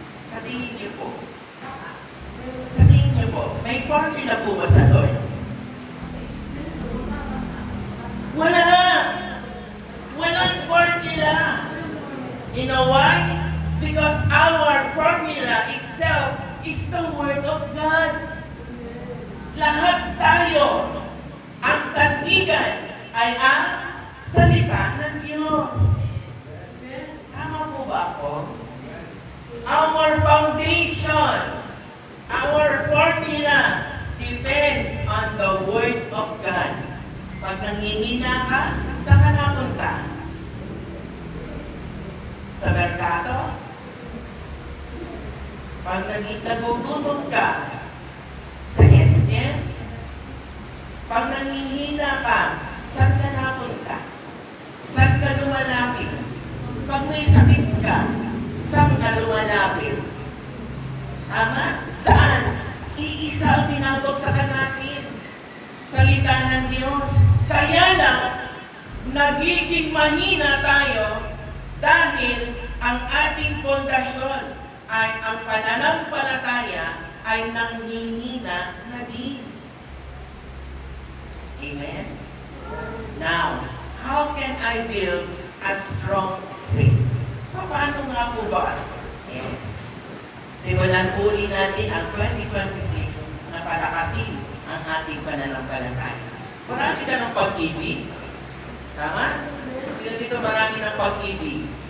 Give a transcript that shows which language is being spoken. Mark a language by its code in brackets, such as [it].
[tl] Sa tingin niyo po. Sa tingin niyo po, may formula po ba sa Lord? Wala! Walang formula! [en] You know why? Because our formula itself is the Word of God. [tl] Lahat tayo, ang sandigan ay ang salita ng Diyos. Tama po ba ako? [en] Our foundation, our formula depends on the Word of God. [tl] Pag nanghihina ka, saan ka napunta? Sa merkado? Pag nagugutom ka, sa SM? Pag nanghihina ka, saan ka napunta? Saan ka lumalapit? Pag may sakit ka, saan ka lumalapit? Tama? Saan? Iisa ang pinabagsakan natin. Salita ng Diyos. Kaya lang, nagiging mahina tayo dahil ang ating pundasyon ay ang pananampalataya ay nanghihina na din. Amen? [en] Now, how can I build a strong faith? [tl] Paano nga po ba? Yes. Simulan uli natin ang 2026 na palakasin ang ating pananampalataya. Marami ka ng pag-ibig. Tama? Sino dito marami ng pag-ibig?